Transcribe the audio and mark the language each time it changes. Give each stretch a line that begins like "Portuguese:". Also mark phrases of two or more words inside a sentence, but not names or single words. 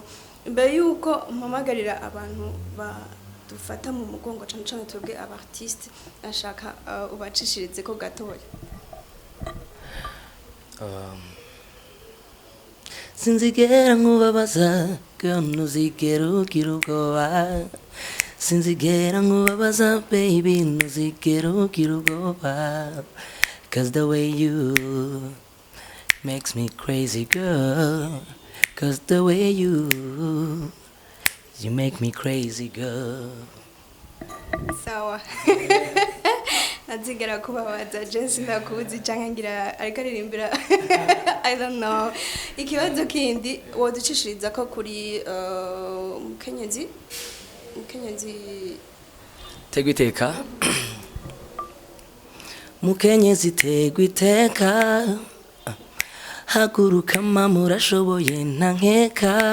Rundi: Imbere yuko mpamagarira abantu dufata mu mugongo cyane cyane twebwe abartiste ashaka ubacishirize ko gatoya. Sinzigera nkubabaza girl ntuzigera ugira ubwoba sinzigera nkubabaza baby ntuzigera ugira ubwoba
English: cause the way you makes me crazy girl cause the way you make me crazy girl.
Rundi: Sawa. Nazigera kubabaza Jesse nakuzi canke ngira ariko aririmbira
English: I don't know.
Rundi: Ikibazo kindi woducishiriza ko kuri umukenyezi tegwa iteka mukenyezi tegwa iteka haguruka mama arashoboye nta nkeka